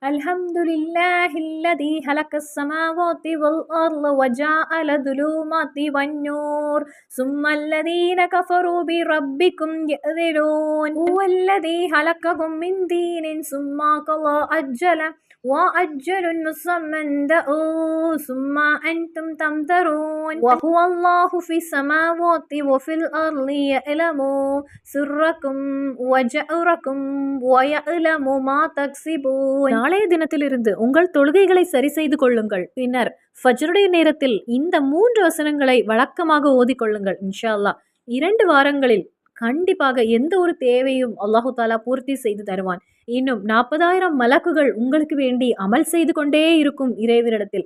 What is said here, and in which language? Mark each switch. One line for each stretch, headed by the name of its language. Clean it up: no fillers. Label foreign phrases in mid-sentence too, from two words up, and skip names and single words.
Arabic: الحمد لله الذي خلق السماوات والأرض وجعل الظلمات والنور ثم الذين كفروا بربهم يعدلون هو الذي خلقكم من طين ثم قضى أجلا وأجل مسمى دعوا ثم أنتم تمترون وهو الله في السماوات وفي الأرض يعلم سركم وجهركم ويعلم ما تكسبون.
Tamil: நாளைய தினத்திலிருந்து உங்கள் தொழுகைகளை சரி செய்து கொள்ளுங்கள். பின்னர் ஃபஜ்ருடைய நேரத்தில் இந்த 3 வசனங்களை வழக்கமாக ஓதிக்கொள்ளுங்கள்.
Arabic: إن شاء الله
Tamil: 2 வாரங்களில் கண்டிப்பாக எந்த ஒரு தேவையும்
Arabic: الله تعالى
Tamil: பூர்த்தி செய்து தருவான். இன்னும் 40,000 மலக்குகள் உங்களுக்கு வேண்டி அமல் செய்து கொண்டே இருக்கும் இறைவனிடத்தில்.